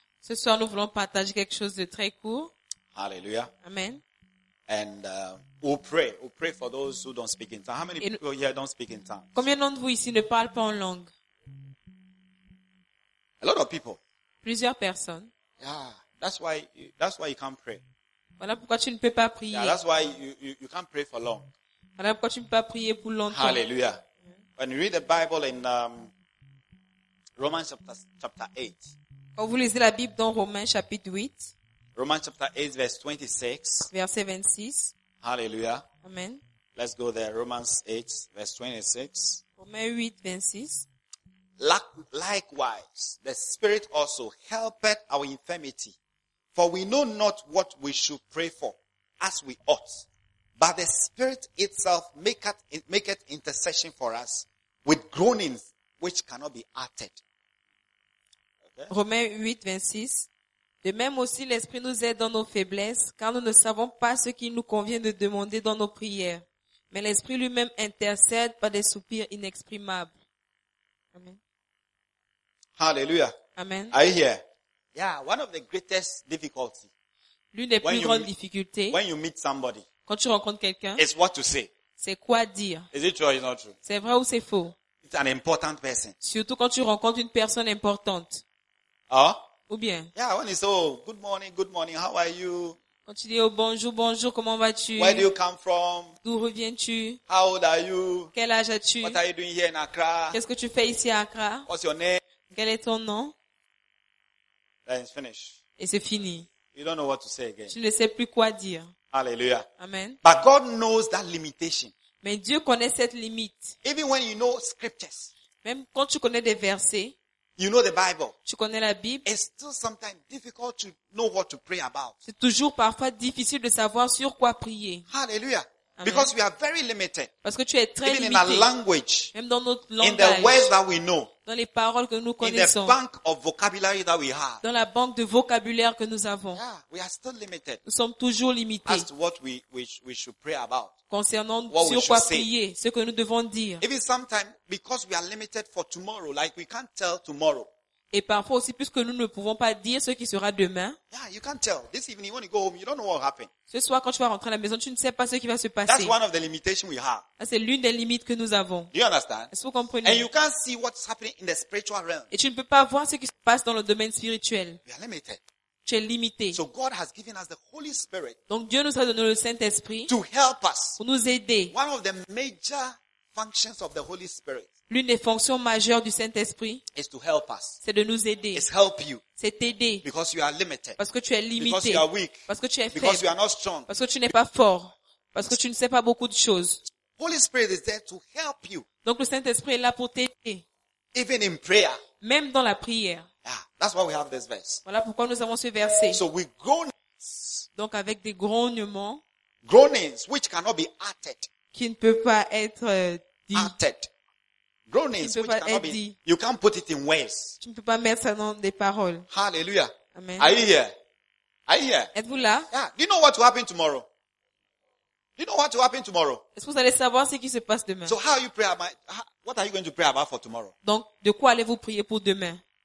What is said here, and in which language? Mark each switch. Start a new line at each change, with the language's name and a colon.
French: Ce soir, nous voulons partager quelque chose de très court.
English: Hallelujah. Amen. And we'll pray for those who don't speak in tongues. How many people here don't speak in tongues?
French: Combien d'entre vous ici ne parlent pas en langue?
English: A lot of people.
French: Plusieurs personnes.
English: Yeah, that's why you can't pray.
French: Voilà pourquoi tu ne peux pas prier.
English: Yeah, that's why you can't pray for long.
French: Voilà pourquoi tu ne peux pas prier pour longtemps.
English: Hallelujah. Mm-hmm. When you read the Bible in Romans chapter 8.
French: Quand vous lisez la Bible dans Romains chapitre 8.
English: Romans chapter 8 verse 26.
French: Verset 26.
English: Hallelujah. Amen. Let's go there. Romans 8 verse 26.
French: Romains 8 26.
English: Likewise, the Spirit also helpeth our infirmity. For we know not what we should pray for as we ought. But the Spirit itself maketh intercession for us with groanings which cannot be uttered.
French: Okay. Romains 8, 26. De même aussi, l'Esprit nous aide dans nos faiblesses, car nous ne savons pas ce qu'il nous convient de demander dans nos prières. Mais l'Esprit lui-même intercède par des soupirs inexprimables.
English: Amen. Hallelujah. Amen. Are you here? Yeah, one of the greatest difficulties.
French: L'une des plus grandes difficultés.
English: When you meet somebody.
French: Quand tu rencontres quelqu'un.
English: It's what to say.
French: C'est quoi dire.
English: Is it true or is not true?
French: C'est vrai ou c'est faux?
English: It's an important person.
French: Surtout quand tu rencontres une personne importante. Ou bien.
English: Yeah, when you say, oh, good morning, how are you?
French: Quand tu dis, oh, bonjour, bonjour, comment vas-tu?
English: Where do you come from?
French: D'où reviens-tu?
English: How old are you?
French: Quel âge as-tu?
English: What are you doing here in Accra?
French: Qu'est-ce que tu fais ici à Accra?
English: What's your name?
French: Quel est ton nom?
English: Then it's finished.
French: Et c'est fini.
English: You don't know what to say again.
French: Tu ne sais plus quoi dire.
English: Hallelujah. Amen. But God knows that limitation.
French: Mais Dieu connaît cette limite.
English: Even when you know scriptures.
French: Même quand tu connais des versets.
English: You know the Bible.
French: Tu connais la Bible.
English: It's still sometimes difficult to know what to pray about.
French: C'est toujours parfois difficile de savoir sur quoi prier.
English: Hallelujah. Amen. Because we are very limited.
French: Parce que tu es très limité.
English: Even in our language.
French: Même dans notre langage.
English: In the words that we know.
French: Dans les paroles que nous connaissons.
English: In the bank of vocabulary that we have.
French: Dans la banque de vocabulaire que nous avons.
English: Yeah, we are still limited.
French: Nous sommes toujours limités.
English: As to what we should pray about.
French: Concernant sur quoi prier, ce que nous devons dire.
English: Even sometimes because we are limited for tomorrow, like we can't tell tomorrow.
French: Et parfois aussi puisque nous ne pouvons pas dire ce qui sera demain.
English: Yeah, you can't tell. This evening when you go home, you don't know what will happen.
French: Ce soir quand tu vas rentrer à la maison, tu ne sais pas ce qui va se passer.
English: That's one of the limitations we have.
French: Ça, c'est l'une des limites que nous avons.
English: Do you understand?
French: Est-ce que vous comprenez?
English: And you can't see what is happening in the spiritual realm.
French: Et tu ne peux pas voir ce qui se passe dans le domaine spirituel.
English: We are limited.
French: Tu es limité.
English: So God has given us the Holy Spirit.
French: Donc Dieu nous a donné le Saint-Esprit
English: to help us.
French: Pour nous aider.
English: One of the major functions of the Holy Spirit.
French: L'une des fonctions majeures du Saint-Esprit
English: is to help us.
French: C'est de nous aider.
English: It's help you.
French: C'est t'aider.
English: Because you are limited.
French: Parce que tu es limité.
English: Because you are weak.
French: Parce que tu es faible.
English: Because you are not strong.
French: Parce que tu n'es pas fort. Parce que tu ne sais pas beaucoup de choses.
English: Holy Spirit is there to help you.
French: Donc le Saint-Esprit est là pour t'aider.
English: Even in prayer.
French: Même dans la prière.
English: Yeah, that's why we have this verse.
French: Voilà pourquoi nous avons ce verset.
English: So we groan.
French: Donc avec des grognements.
English: Groanings which cannot be uttered.
French: Qui ne peut pas être dit.
English: Uttered. Groanings which cannot be
French: dit.
English: You can't put it in words.
French: Tu ne peux pas mettre ça dans des paroles.
English: Hallelujah. Amen. Are you here? Are you here?
French: Êtes-vous là?
English: Yeah. Do you know what will happen tomorrow? Do you know what will happen tomorrow?
French: Est-ce que vous allez savoir ce qui se passe demain?
English: So how you pray about, what are you going to pray about for tomorrow?
French: Donc de quoi allez-vous prier pour demain?